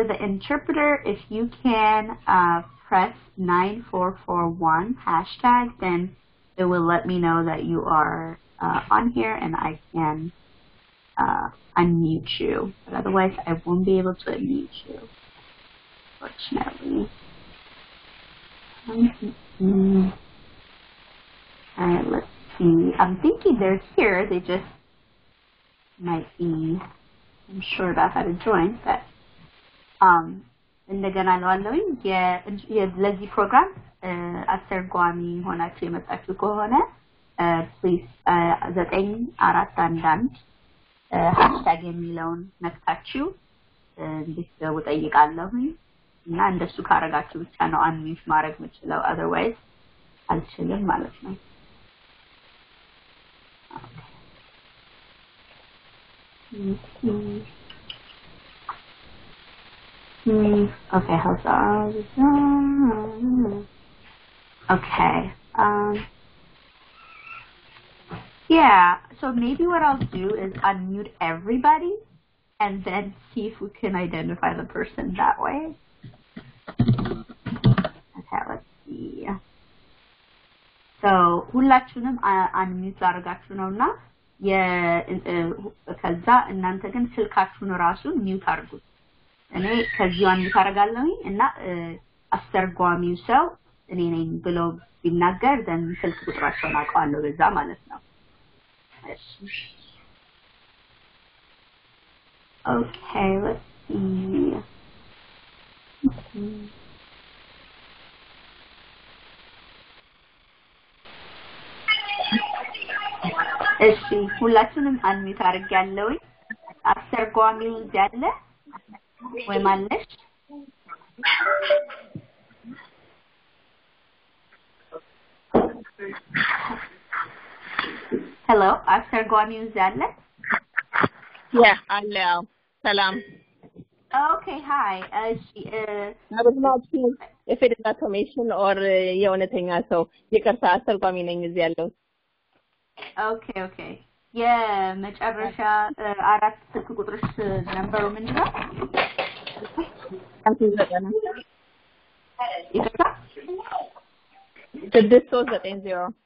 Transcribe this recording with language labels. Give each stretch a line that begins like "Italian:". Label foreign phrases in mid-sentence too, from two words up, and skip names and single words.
English: the interpreter if you can press 9441 hashtag then it will let me know that you are on here and I can unmute you but otherwise I won't be able to unmute you fortunately all right let's see I'm thinking they're here they just might be unsure about how to join but
Amharic: እንደገና ለዋለውኝ ለዚህ ፕሮግራም አስተርጓሚ ሆናችሁ የመጣችሁ ከሆነ ፕሊዝ 9411 ሃሽታግ የሚለውን ነክታችሁ እንድትገቡ ጠይቃለሁኝ እና እንደሱ ካረጋችሁ ብቻ ነው አንሚት ማድረግ የምችለው otherwise አልችልም ማለት ነው
English: Okay, how's that? Okay. Yeah, so maybe what I'll do is unmute everybody and then see if we can identify the person that way. Okay, let's see. So,
Amharic: ሁላችሁንም unmute ላደርጋችሁ ነውና ከዛ እናንተ ግን ስልካችሁን ራሱ ሚውት አድርጉት እኔ ከዚህ አንሚት አደርጋለሁኝ እና አስተርጓሚው ሰው እኔ ነኝ ብሎ ቢናገር then ስልክ ቁጥራቸውን አውቀዋለሁ በዛ ማለት ነው
English: Okay, let's see.
Amharic: እሺ ሁላችንም አንሚት አድርጋለሁኝ አስተርጓሚው ያለ ወይ ማለሽ Hello, አስተርጓሚው ያለ
English: Yeah, hello. Salam. Okay, hi. I was not sure if it is automation or
Amharic: የእውነተኛ ሰው ይቅርታ አስተርጓሚ ነኝ እዚህ ያለው
English: Okay.
Amharic: የመጨረሻ አራት ስልክ ቁጥርሽ ነምበሩ ምንድነው? 6390